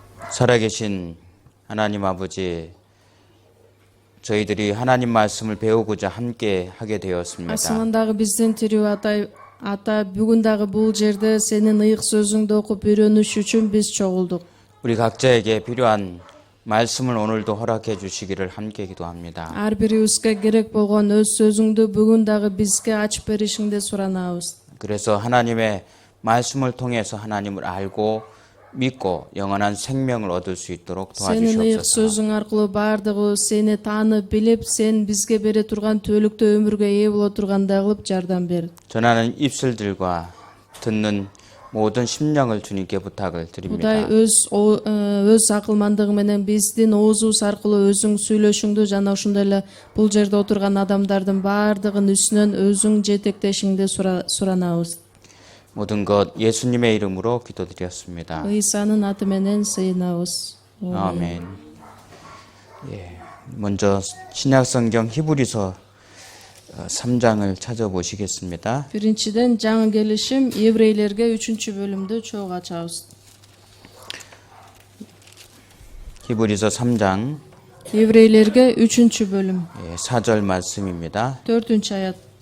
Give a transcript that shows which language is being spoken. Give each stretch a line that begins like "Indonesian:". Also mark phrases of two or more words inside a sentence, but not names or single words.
Korean: 살아계신 하나님 아버지, 저희들이 하나님 말씀을 배우고자 함께 하게 되었습니다.
Kyrgyz: Асмандагы биздин тирүү ата бүгүн дагы бул жерде сенин ыйык сөзүңдү окуп үйрөнүш үчүн биз чогулдук.
Korean: 우리 각자에게 필요한 말씀을 오늘도 허락해 주시기를 함께 기도합니다.
Kyrgyz: Ар бирибизге керек болгон өз сөзүңдү бүгүн дагы бизге ачып беришиңди суранабыз.
Korean: 그래서 하나님의 말씀을 통해서 하나님을 알고 믿고 영원한 생명을 얻을 수 있도록
Kyrgyz: Сенин ыйык
Korean: 도와주시옵소서.
Kyrgyz: сөзүң аркылуу баардыгыбыз сени таанып билип, сен бизге бере турган түбөлүктүү өмүргө ээ боло тургандай кылып жардам бер.
Korean: 전하는 입술들과 듣는 모든 심령을 주님께 부탁을 드립니다.
Kyrgyz: Кудай өз акылмандыгы менен биздин оозубуз аркылуу өзүң сүйлөшүңдү жана ошондой эле бул жерде отурган адамдардын баардыгын үстүнөн өзүң жетектешиңди суранабыз.
Korean: 모든 것 예수님의 이름으로 기도드렸습니다.
Kyrgyz: ыйсанын аты менен сыйынабыз.
Korean: 아멘. 예, 먼저 신약성경 히브리서 3장을 찾아보시겠습니다.
Kyrgyz: Биринчиден жаңы келишим еврейлерге 3-бөлүмдү чогуу ачабыз.
Korean: 히브리서 3장
Kyrgyz: еврейлерге 3-бөлүм
Korean: 4절 말씀입니다.
Kyrgyz: 4-аят.